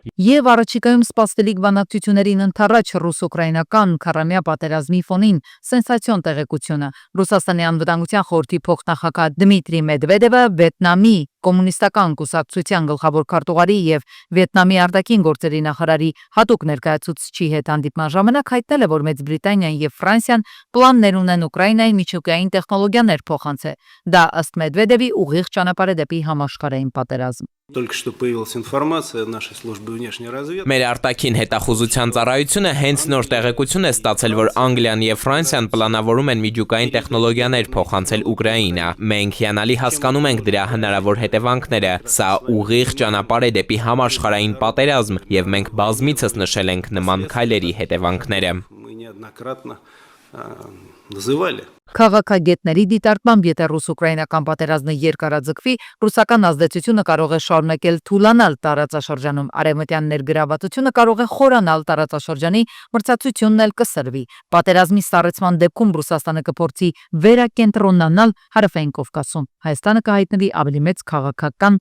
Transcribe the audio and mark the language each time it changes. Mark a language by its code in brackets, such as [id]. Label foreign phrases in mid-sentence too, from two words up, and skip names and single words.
[hy] Եվ առաջիկայում սպասվելիք բանակցություններին ընթരാճ ռուս-ուկրաինական քարամյա պատերազմի ֆոնին սենսացիոն տեղեկությունը։ Ռուսաստանի անվտանգության խորհրդի փոխնախագահ Դմիտրի Մեդվեդևը Վիետնամի կոմունիստական կուսակցության գլխավոր քարտուղարի եւ Վիետնամի արտաքին գործերի նախարարի հատուկ ներկայացուցչի հետ հանդիպման ժամանակ հայտնել է, որ Մեծ Բրիտանիան եւ Ֆրանսիան պլաններ ունեն Ուկրաինային միջուկային տեխնոլոգիաներ փոխանցել։ Դա ըստ Մեդվեդևի ուղիղ ճանապարհ է դեպի համաշխարհային պատերազմ։ [ru] Только что появилась информация от нашей службы внешней разведки. [hy] Մեր արտաքին հետախուզության ծառայությունը հենց նոր տեղեկություն է ստացել, որ Անգլիան եւ Ֆրանսիան պլանավորում են միջուկային տեխնոլոգիաներ փոխանցել Ուկրաինա։ Մենք հիանալի հասկանում ենք դրա հնարավոր հետևանքները։ Սա ուղիղ ճանապարհ է դեպի համաշխարհային պատերազմ եւ մենք բազմիցս նշել ենք նման քայլերի հետևանքները։ [ru] Мы неоднократно называли. [hy] Քաղաքագետների դիտարկմամբ, եթե ռուս-ուկրաինական պատերազմը երկարաձգվի, ռուսական ազդեցությունը կարող է շարունակել թուլանալ տարածաշրջանում, արևմտյան ներգրավվածությունը կարող է խորանալ տարածաշրջանի, մրցակցությունն էլ կսրվի։ Պատերազմի սառեցման դեպքում Ռուսաստանը կփորձի վերակենտրոնանալ Հարավային Կովկասում, Հայաստանը կհայտնվի ավելի մեծ քաղաքական